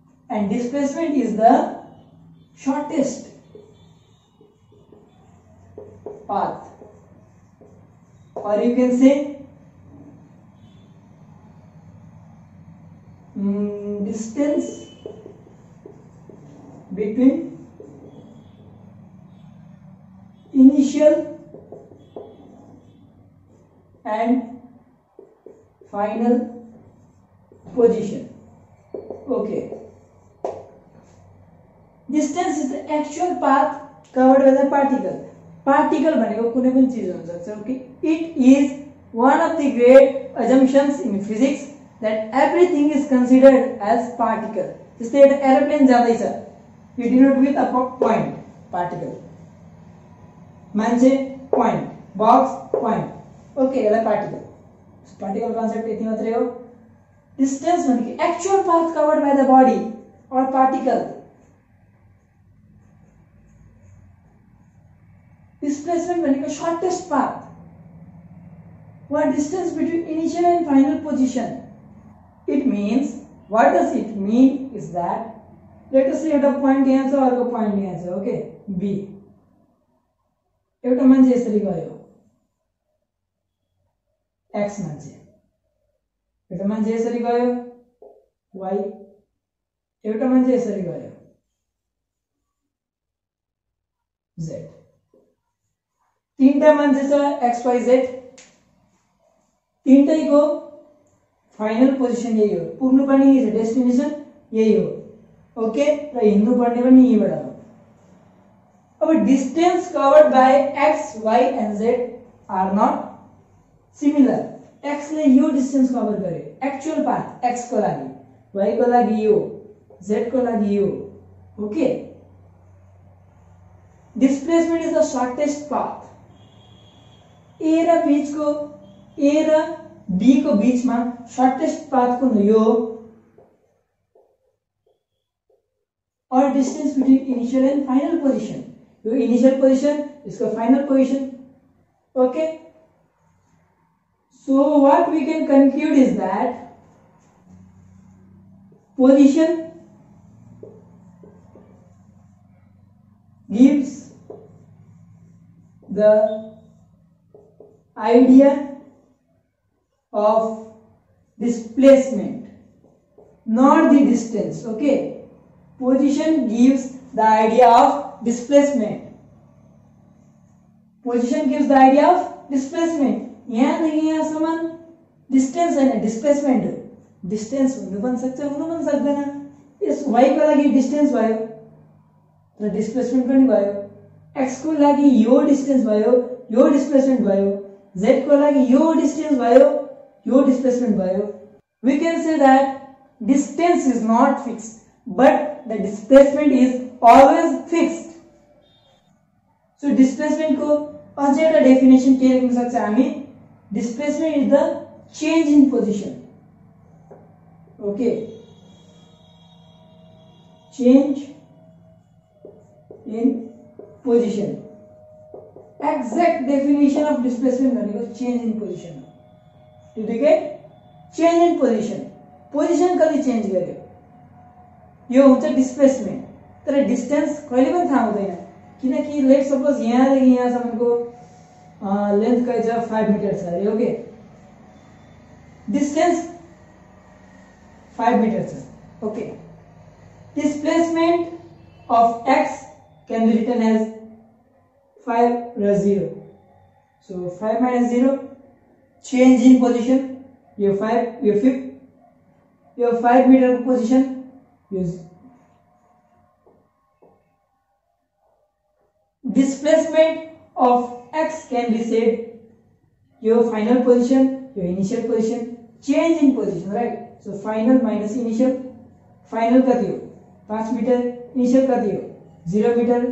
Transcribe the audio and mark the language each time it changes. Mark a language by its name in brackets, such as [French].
[English] And displacement is the shortest path, or you can say distance between initial and final position. okay, distance is the actual path covered by the particle. [Nepali] particle भनेको कुनै पनि चीज हुन सक्छ. [English] Okay, it is one of the great assumptions in physics that everything is considered as particle. [Nepali] जस्तै एउटा aeroplane जाँदैछ, [English] you denote with a point, particle. [Nepali] मान्छे point, box point. ओके, यसलाई particle. particle concept यति मात्रै हो. [English] distance भनेको actual path covered by the body or particle. Displacement भनेको shortest path. What distance between initial and final position? It means, what does it mean is that, let us say [Nepali] एउटा point यहाँ छ, अर्को point यहाँ छ. Okay, B. एउटा मान्छे यसरी गयो, x मान्छे. एउटा मान्छे यसरी गयो, y. एउटा मान्छे यसरी गयो, z. तीनटा मान्छे छ x y z. तीनटैको final position यही हो, पुग्नु पर्ने यही छ, डेस्टिनेसन यही हो. [English] okay, [Nepali] र हिँड्नु पर्ने पनि यहीबाट हो. [English] अब distance covered by x y and z are not similar. [Nepali] x ले यो डिस्टेन्स कभर गर्यो, एक्चुअल पाथ x को लागि, y को लागि यो, z को लागि यो. [English] Okay, displacement is the shortest path. [Nepali] ए र बीचको, ए र बी को बीचमा शॉर्टेस्ट पाथ कुन हो? यो. [English] और distance between initial and final position, यो initial position, इसको final position. Okay, so what we can conclude is that Position gives the idea of displacement, not the distance. Okay, position gives the idea of displacement. Position gives the idea of displacement. [Nepali] यहाँदेखि यहाँसम्म distance हैन, displacement हो. Distance हुनु पनि सक्छ, हुनु पनि सक्दैन. यस y को लागि डिस्टेन्स भयो र डिस्प्लेसमेन्ट पनि भयो. x को लागि यो डिस्टेन्स भयो, यो डिस्प्लेसमेन्ट भयो. z को लागि यो डिस्टेन्स भयो, यो डिस्प्लेसमेन्ट भयो. [English] We can say that distance is not fixed, but the displacement is always fixed. [Nepali] So displacement को अझै एउटा डेफिनेसन के लेख्न सक्छ हामी? [English] Displacement is the change in position. Okay, change in position. Exact definition of displacement भनेको change in position. Did you get? Change in position. [Nepali] Position कति change गर्यो यो हुन्छ डिस्प्लेसमेन्ट. तर डिस्टेन्स कहिले पनि थाहा हुँदैन, किनकि लेट सपोज यहाँदेखि यहाँसम्मको लेन्थ कति छ 5 मिटर छ अरे. ओके, डिस्टेन्स 5 मिटर छ. [English] Okay, displacement of x can be written as 5 plus 0. So 5 minus 0, change in position. [Nepali] यो 5, यो 5, यो 5 meter position. [English] use displacement of x can be said your final position, your initial position, change in position, right? So final minus initial. [Nepali] Final कति हो 5 meter, initial कति हो 0 meter.